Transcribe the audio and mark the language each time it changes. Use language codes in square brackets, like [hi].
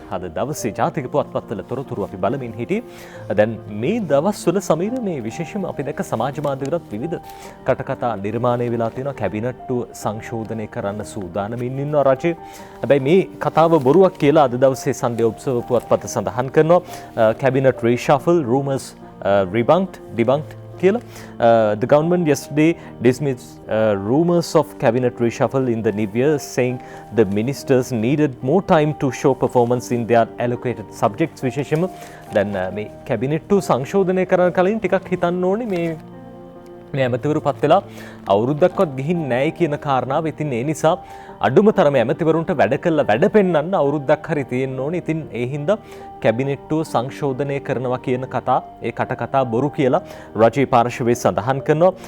[si] අද දවසේ ජාතික පුවත්පත්වල තොරතුරු අපි බලමින් හිටියේ. දැන් මේ දවස්වල සමීර මේ විශේෂයෙන්ම අපි දැක්ක සමාජ මාධ්‍යවලත් විවිධ කටකතා නිර්මාණය වෙලා තියෙනවා. කැබිනට්ටුව සංශෝධනය කරන්න සූදානමින් ඉන්නවා රජය. හැබැයි මේ කතාව බොරුවක් කියලා අද දවසේ Sunday Observer පුවත්පත සඳහන් කරනවා. Cabinet [en] reshuffle rumors debunked. The government yesterday dismissed rumors of cabinet reshuffle in the new year, saying the ministers needed more time to show performance in their allocated subjects. [si] විශේෂයෙන්ම දැන් මේ cabinet සංශෝධනය කරන කලින් ටිකක් හිතන්න ඕනේ මේ ඇමතිවරු පත් වෙලා අවුරුද්දක්වත් ගිහින් නැහැ කියන කාරණාව. ඉතින් ඒ නිසා අඩුම තරමේ ඇමතිවරුන්ට වැඩ කළා වැඩ පෙන්වන්න අවුරුද්දක් හරි තියෙන්න ඕනේ. ඉතින් ඒ හින්දා කැබිනට්ටුව සංශෝධනය කරනවා කියන කතා ඒ කටකතා බොරු කියලා රජයේ පාර්ශවයේ සඳහන් කරනවා.